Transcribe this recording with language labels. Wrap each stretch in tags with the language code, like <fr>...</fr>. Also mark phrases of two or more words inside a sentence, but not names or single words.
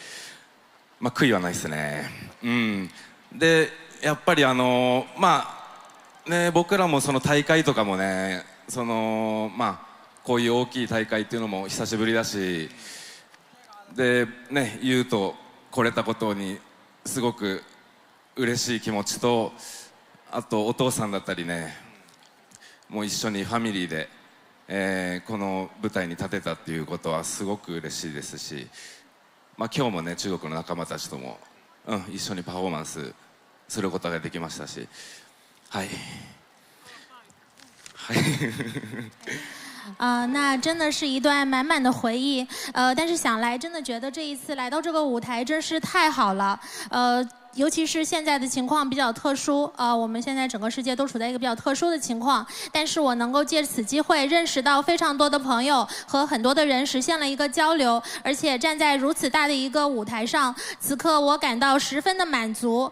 <ja>まあ悔いはないですね。でやっぱりまあね僕らもその大会とかもねまあこういう大きい大会っていうのも久しぶりだし、でね言うと来れたことにすごく嬉しい気持ちと、あとお父さんだったりねもう一緒にファミリーで、この舞台に立てたっていうことはすごく嬉しいですし。まあ今日もね中国の仲間たちとも、一緒にパフォーマンスすることができましたし、はい。</ja> <zh>那真的是一段满满的回忆，但是想来真的觉得这一次来到这个舞台真是太好了，尤其是现在的情况比较特殊，我们现在整个世界都处在一个比较特殊的情况，但是我能够借此机会认识到非常多的朋友和很多的人，实现了一个交流，而且站在如此大的一个舞台上，此刻我感到十分的满足。</zh>